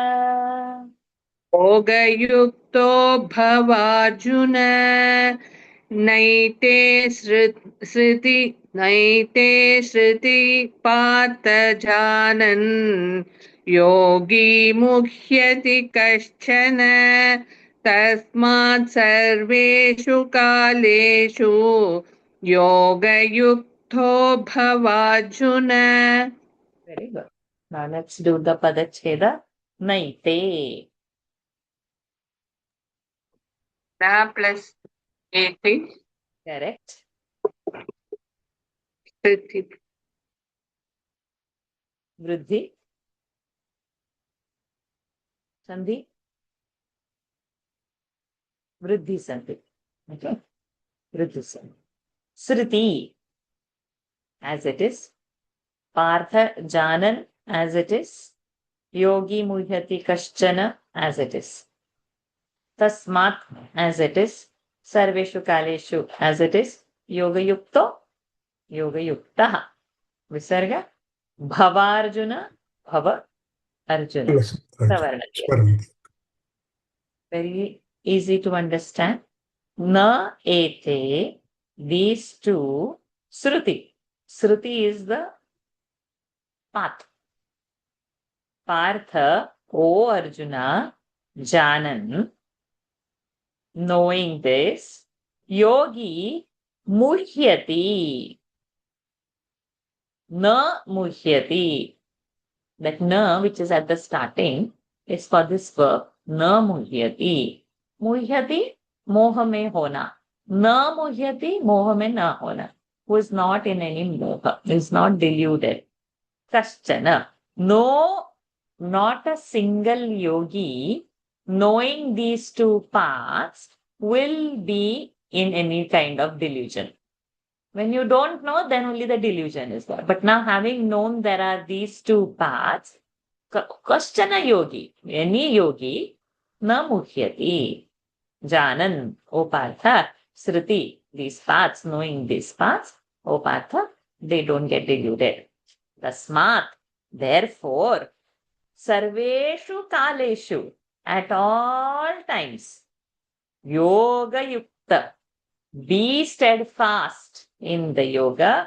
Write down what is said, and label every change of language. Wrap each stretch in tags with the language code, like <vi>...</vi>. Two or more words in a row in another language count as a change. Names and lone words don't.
<sa>योगयुक्तो भवार्जुन नैते श्रुति पार्थ जानन् योगी मुह्यति कश्चन तस्मात् सर्वेषु कालेषु योगयुक्तो भवार्जुन.</sa> <en>Very good. Now let's do the Padacheda. Naite. Na plus eti. Correct. Sriti.</en> <sa>Vriddhi. Sandhi. Vriddhi Sandhi. Okay. Vriddhi Sandhi. Sriti.</sa> <en>As it is.</en> <sa>Partha Janan.</sa> <en>As it is.</en> <sa>Yogi Muhyati Kaschana.</sa> <en>As it is. Tasmat. As it is.</en> <sa>Sarveshu Kaleshu.</sa> <en>As it is.</en> <sa>Yoga Yukto. Yoga Yuktaha. Visarga. Bhavarjuna. Bhava Arjuna.</sa> <en>Plus Savarna. Swaranti. Very easy to understand.</en> <sa>Na ete,</sa> <en>these two, Sruti. Sruti is the path. Partha, O Arjuna, Janan, knowing this,</en> <sa>Yogi, Muhyati. Na Muhyati.</sa> <en>That na, which is at the starting, is for this verb,</en> <sa>na Muhyati.</sa> <hi>Muhyati, मोह में होना. Na Muhyati, मोह में न होना.</hi> <en>Who is not in any moha, is not deluded. Kaschana. No, not a single yogi knowing these two paths will be in any kind of delusion. When you don't know, then only the delusion is there. But now having known there are these two paths,</en> <sa>Kaschana yogi,</sa> <en>any yogi,</en> <sa>na muhyati.</sa> <en>Janan, O Partha, Sruti, these paths, knowing these paths, O Partha, they don't get deluded. Tasmat, therefore,</en> <sa>Sarveshu Kaleshu,</sa> <en>at all times,</en> <sa>Yoga Yukta,</sa> <en>be steadfast in the yoga.</en>